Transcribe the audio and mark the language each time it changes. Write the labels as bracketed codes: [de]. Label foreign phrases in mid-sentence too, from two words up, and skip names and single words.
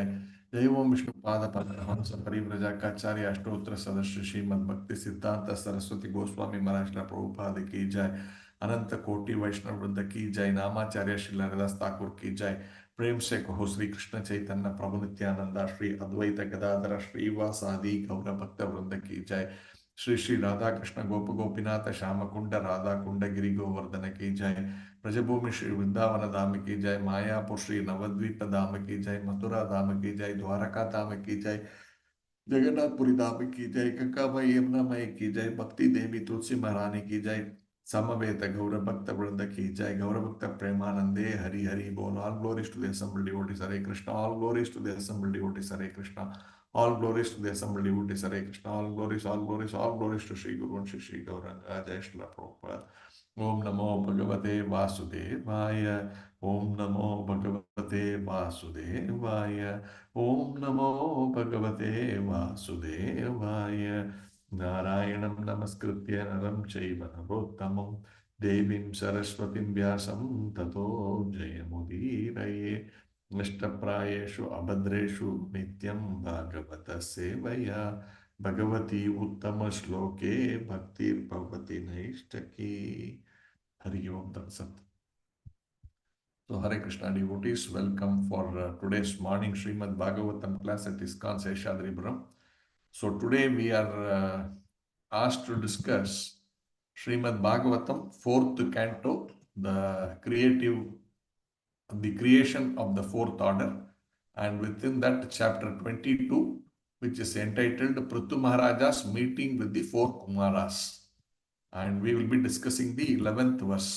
[hi] जय ओम विष्णुपाद परमहंस परिव्रजाकाचार्य अष्टोत्तर सदस्य श्रीमद् भक्ति सिद्धांत सरस्वती गोस्वामी महाराज श्री प्रभुपाद की जय। अनंत कोटि वैष्णव वृंद की जय। नामाचार्य श्री हरिदास ठाकुर की जय। प्रेम से कहो श्री कृष्ण चैतन्य प्रभु नित्यानंदा श्री अद्वैत गदाधर श्रीवासादि गौर भक्त वृंद की जय। श्री श्री राधा कृष्ण गोप गोपीनाथ श्याम कुंड राधा कुंड गिरि गोवर्धन की जय। ब्रजभूमि श्री वृंदावन धाम की जय। मायापुर श्री नवद्वीप धाम की जय। मथुरा धाम की जय। द्वारका धाम की जय। जगन्नाथपुरी धाम की जय। गंगामयी यमुनामयी की जय। भक्ति देवी तुलसी महारानी की जय। समवेत गौर भक्त वृंद की जय। [bn] গৌর ভক্ত প্রেমানন্দে হরি হরি বোল। [en] All glories to the assembled devotees हरे कृष्णा। All glories to the assembled devotees हरे कृष्णा। All glories to the assembled devotees Hare Krishna. All glories, all glories, all glories to Sri Guru and Shri Gauranga. [hi] जय श्री प्रभुपाद. [sa] ॐ नमो भगवते वासुदेवाय. ॐ नमो भगवते वासुदेवाय. ॐ नमो भगवते वासुदेवाय. नारायणं नमस्कृत्य नरं चैव नरोत्तमम् देवीं सरस्वतीं व्यासं ततो जयमुदीरये. नष्टप्रायेषु अभद्रेषु नित्यं भागवत सेवया भगवती उत्तम श्लोके भक्तिर्भवति नैष्टकी। हरि ओम तत्सत। [en] So Hare Krishna devotees, welcome for today's morning Srimad Bhagavatam class at ISKCON Seshadripuram. So today we are asked to discuss Srimad Bhagavatam, fourth canto, the creation of the fourth order, and within that chapter 22, which is entitled Prithu Maharaja's meeting with the four Kumaras, and we will be discussing the 11th verse.